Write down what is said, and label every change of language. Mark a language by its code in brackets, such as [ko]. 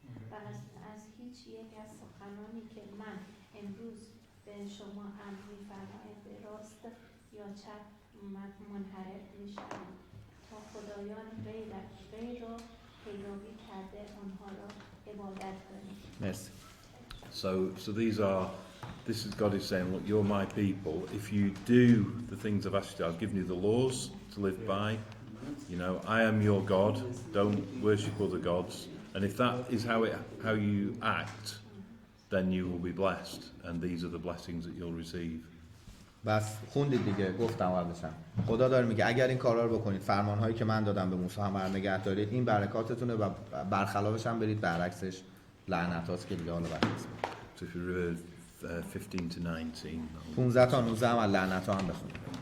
[fa] و از هیچ یک از سخنانی که من امروز به شما امر می‌فرمایم به راست یا چپ منحرف می‌شوید تا خدایان غیر را پیروی کرده آنها را عبادت کنید. مرسی. [en] So this is God is saying, look, you're my people. If you do the things I've asked you, I've given you the laws to live by. You know, I am your God. Don't worship other gods. And if that is how you act, then you will be blessed. And these are the blessings that you'll receive. [fa] بس خوندید دیگه گفتم قبلشم. خدا داره میگه اگر این کارا رو بکنید فرمانهایی که من دادم به موسی هم نگه دارید این برکاتتونه و برخلافش هم برید برعکسش لعنتاست که دیگه حالا برعکس. [en] So if you read 15 to 19. [fa] 15 تا 19 هم لعنت‌ها هم بخونید.